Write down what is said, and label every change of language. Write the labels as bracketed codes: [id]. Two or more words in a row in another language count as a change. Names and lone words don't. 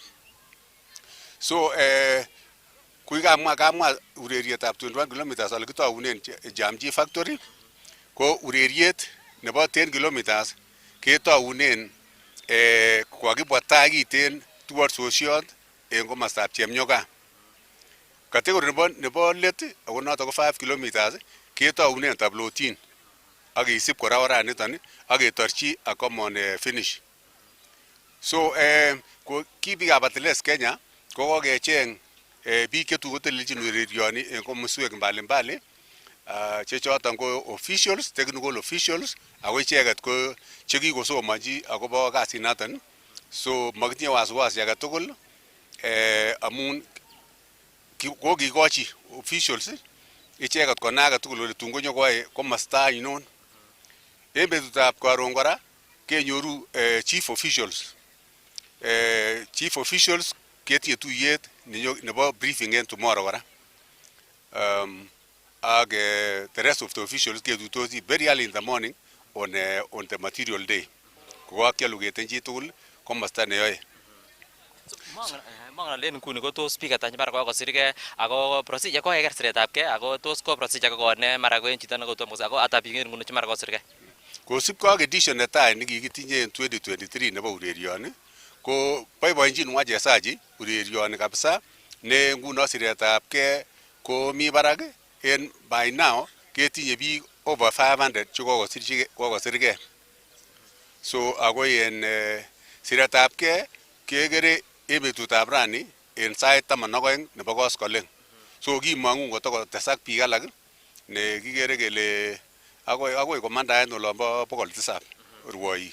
[sgc] So kui kamwa urerietab 21 kilometers ale kitounen Jamji Factory ko ureriet nebo 10 kilometers ketounen kokakibwa tai kiten towards Sosiot en komostab Chemnyoga. Category nebo let ako noton ko 5 kilometers ketounen tablotin ak kisib kora oraniton ak ketorchi [en] a common finish. [sgc] So ko biikab Athletics Kenya ko kokecheng biik chetukotelelchin urerioni en komoswek mbalimbali che choton ko officials, [en] technical officials [sgc] ako icheket ko chekikosomonji akobo kasinoton. So makitinye wasiwasi age tugul amun kokikochi officials icheket konai agetugul kole tun konyokoyoe komosta ainon. En betutab karon kora kenyoru chief officials. Chief officials ketinye tuyet nebo briefing en tomorrow kora. [en] The rest of the officials ketuitosi very early in the morning on the material day. [sgc] Kokakiallocaten chitugul komosta neyoe. Mangen alen nguni ko tos biik ata mara kokosirgei ako procedure ko keker siretabgei ako tos ko procedure ko ne mara ko en chito nekotom kosir ako ata biik en nguni mara kosirgei. Kosibkei ak edition netai nekikitinye en 2023 nebo urerioni ko boiboenjin wachezaji urerioni kabisa ne nguno siretabgei ko mi barak en [en] by now [sgc] ketinye biik [en] over 500 [sgc] chekokosirgei. So ako en siretabgei kekere en betutab rani en sait 12 nebo koskoleng. So kimong'u kotokotesak biik alak ne kikere kele agoi komandaen olombo 700 rwoik.